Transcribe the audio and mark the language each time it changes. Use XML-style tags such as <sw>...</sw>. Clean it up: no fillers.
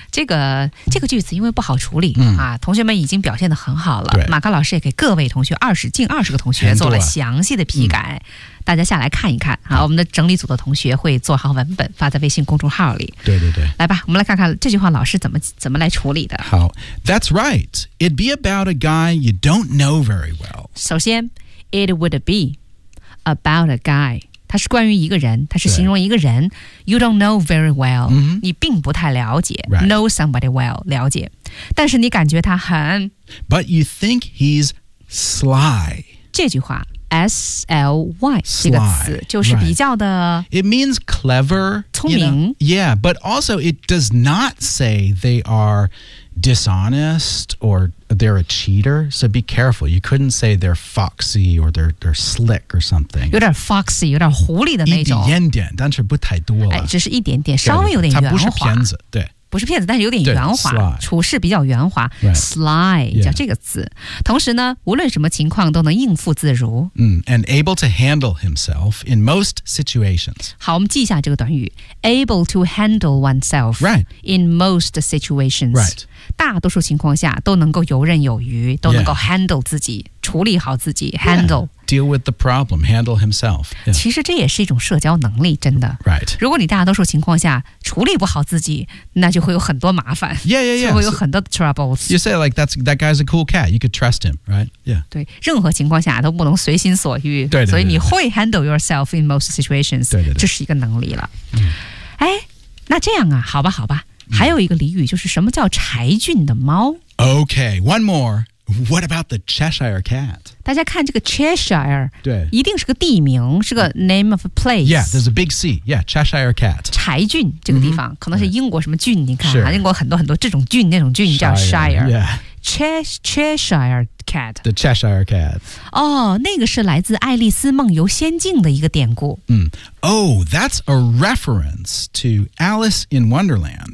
<zh>这个句子因为不好处理、啊、同学们已经表现得很好了。对。马高老师也给各位同学近二十个同学做了详细的批改。大家下来看一看啊，我们的整理组的同学会做好文本发在微信公众号里。对对对，来吧，我们来看看这句话老师怎么来处理的。</zh> <en>好 ，That's right. It'd be about a guy you don't know very well.</en> <zh>首先</zh> <en>，it would be about a guy.</en> <zh>它是关于一个人，它是形容一个人。</zh> <en>You don't know very well.、 Mm-hmm.</en> <zh>你并不太了解。</zh> <en>Right. Know somebody well.</en> <zh>了解，但是你感觉他很。</zh> <en>But you think he's sly.</en> <zh>这句话。S-L-Y 这个词就是比较的</zh> <en>It means clever</en> <zh>聪明</zh> <en>you know? Yeah, but also it does not say they are dishonest or they're a cheater So be careful, you couldn't say they're foxy or they're slick or something</en> <zh>有点 foxy, 有点狐狸的那种一点点但是不太多了、哎、只是一点点稍微有点圆滑它不是骗子对不是骗子但是有点圆滑处事比较圆滑、 right. Sly 叫这个字、 yeah. 同时呢无论什么情况都能应付自如、</zh> <en>And able to handle himself in most situations</en> <zh>好我们记一下这个短语</zh> <en>Able to handle oneself、 right. in most situations、 right.</en> <zh>大多数情况下都能够游刃有余都能够 handle 自己、</zh> <en>yeah.</en> <zh>处理好自己 handle、</zh> <en>yeah. Deal with the problem, handle himself.、Yeah.</en> <zh>其实这也是一种社交能力，真的。</zh> <en>Right.</en> <zh>如果你大多数情况下处理不好自己，那就会有很多麻烦。</zh> <en>Yeah, yeah, yeah.</en> <zh>就会有很多 troubles.</zh> <en>So, you say like that guy's a cool cat. You could trust him, right? Yeah.</en> <zh>对，任何情况下都不能随心所欲。对对对。所以你会</zh> <en>handle yourself in most situations.</en> <zh>对对对。这是一个能力了。嗯。哎，那这样啊，好吧，好吧。还有一个俚语就是什么叫柴郡的猫。</zh> <en>Okay, one more. What about the Cheshire Cat?</en> <zh>大家看这个 Cheshire, 对，一定是个地名，是个</zh> <en>name of a place. Yeah, there's a big C. Yeah, Cheshire Cat.</en> <zh>柴郡这个地方、mm-hmm. 可能是英国什么郡、right. 你看、</zh> <en>sure.</en> <zh>英国很多很多这种郡那种郡叫 Shire.</zh> <en>Yeah. Cheshire Cat. The Cheshire Cat.</en> <zh>Oh, 那个是来自爱丽丝梦游仙境的一个典故。</zh> <en>Oh, that's a reference to Alice in Wonderland.</en>